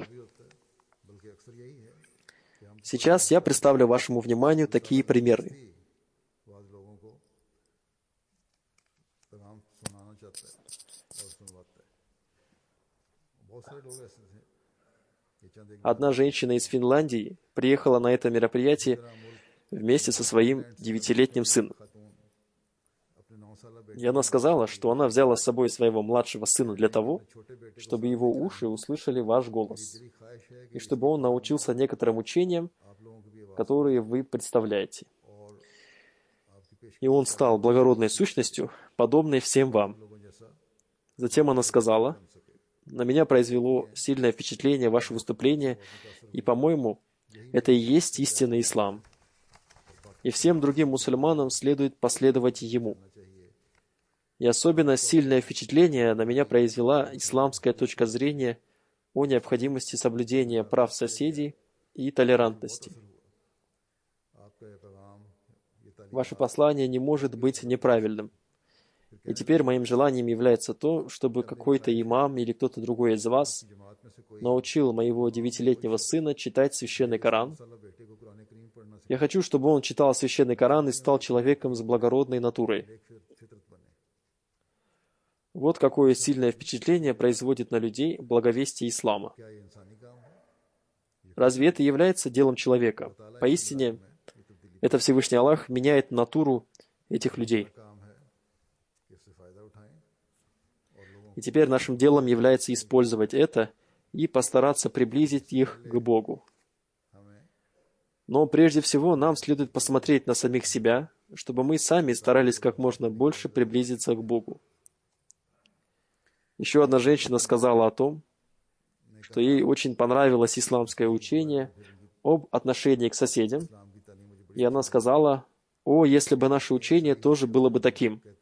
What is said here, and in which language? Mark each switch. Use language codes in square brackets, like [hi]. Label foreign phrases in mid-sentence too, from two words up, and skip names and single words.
[hi] बल्कि अक्सर यही है कि हम [ru] Сейчас я представлю вашему вниманию такие примеры. [hi] बाद लोगों को पैगाम सुनाना चाहता है और सुनवाता है। बहुत सारे लोग ऐसे थे। ये चंद एक [ru] Одна женщина из Финляндии приехала на это мероприятие вместе со своим 9-летним сыном. [hi] खातून अपने 9 साल बेटे [ru] И она сказала, что она взяла с собой своего младшего сына для того, [hi] छोटे बेटे [ru] чтобы его уши услышали ваш голос, [hi] की ख्वाहिश है कि [ru] и чтобы он научился некоторым учениям, [hi] आप लोगों की भी आवाज़ [ru] которые вы представляете. [hi] और आपकी पेश [ru] И он стал благородной сущностью, подобной всем вам. [hi] लोगों जैसा [ru] Затем она сказала: «На меня произвело сильное впечатление ваше выступление, и, по-моему, это и есть истинный ислам. И всем другим мусульманам следует последовать ему». И особенно сильное впечатление на меня произвела исламская точка зрения о необходимости соблюдения прав соседей и толерантности. [hi] आपका ये पैगाम ये तालीम [ru] Ваше послание не может быть неправильным. И теперь моим желанием является то, чтобы какой-то имам или кто-то другой из вас [hi] जमात में से कोई [ru] научил моего 9-летнего сына читать Священный Коран. [hi] साला बेटे को कुरान करीम पढ़ना सिखाए, [ru] Я хочу, чтобы он читал Священный Коран и стал человеком с благородной натурой. [hi] फितरत बने। [ru] Вот какое сильное впечатление производит на людей благовестие ислама. [hi] क्या ये इंसानी काम है? [ru] Разве это является делом человека? Поистине, это Всевышний Аллах меняет натуру этих людей. [hi] काम है कि इससे फ़ायदा उठाएं और लोगों [ru] И теперь нашим делом является использовать это и постараться приблизить их к Богу. [hi] हमें [ru] Но прежде всего нам следует посмотреть на самих себя, чтобы мы сами старались как можно больше приблизиться к Богу. Еще одна женщина сказала о том, что ей очень понравилось исламское учение об отношении к соседям, и она сказала: «О, если бы наше учение тоже было бы таким».